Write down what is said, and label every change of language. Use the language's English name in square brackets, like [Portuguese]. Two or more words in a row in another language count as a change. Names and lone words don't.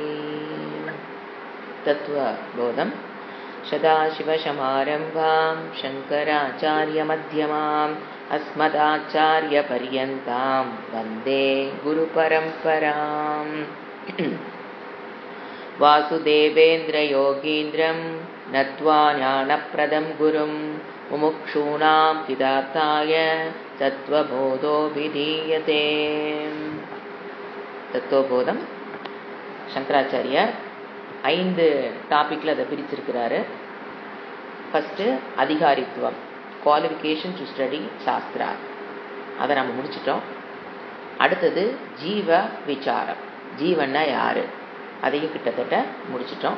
[Sanskrit] तत्त्वबोधं सदाशिवसमारम्भां शङ्कराचार्यमध्यमाम् अस्मदाचार्यपर्यन्तां वन्दे गुरुपरम्पराम्। वासुदेवेन्द्रयोगीन्द्रं नत्वा ज्ञानप्रदं गुरुं मुमुक्षूणां विदाताय तत्त्वबोधोऽभिधीयते। [Tamil] தத்துவபோதம் சங்கராச்சாரியார் 5 டாபிக்ல அதை பிரிச்சிருக்கிறாரு. ஃபர்ஸ்ட் அதிகாரித்துவம், [English] qualification to study shastra, [Tamil] அதை நம்ம முடிச்சிட்டோம். அடுத்தது ஜீவ விசாரம், ஜீவன்னா யாரு, அதையும் கிட்டத்தட்ட முடிச்சிட்டோம்.